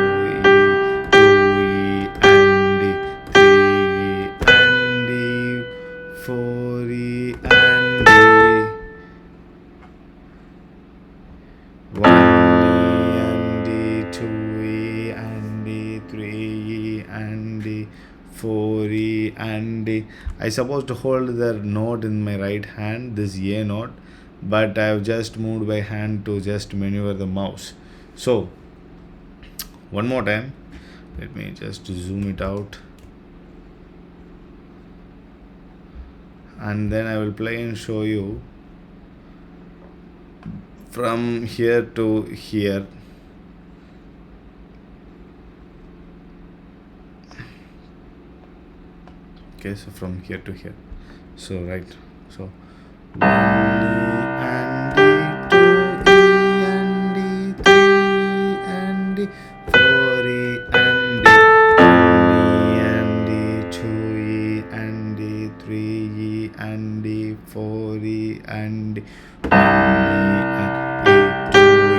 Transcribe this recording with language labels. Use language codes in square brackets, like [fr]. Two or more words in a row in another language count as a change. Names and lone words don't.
[en] 2 E and D, 3 E and D, 4 E and D, 1 E and D, 2 E and D, 3 E and D, 4 E and D. I supposed to hold the note in my right hand, this A note, but I have just moved by hand to just maneuver the mouse. So one more time, let me just zoom it out, and then I will play and show you from here to here. Okay, so from here to here. So right, so 1 E and D, 2 E and D, 3 E and D, 4 E and D, 1 E and D, 2 E and D, 3 E and D, 4 E and D, 1 E and D, 2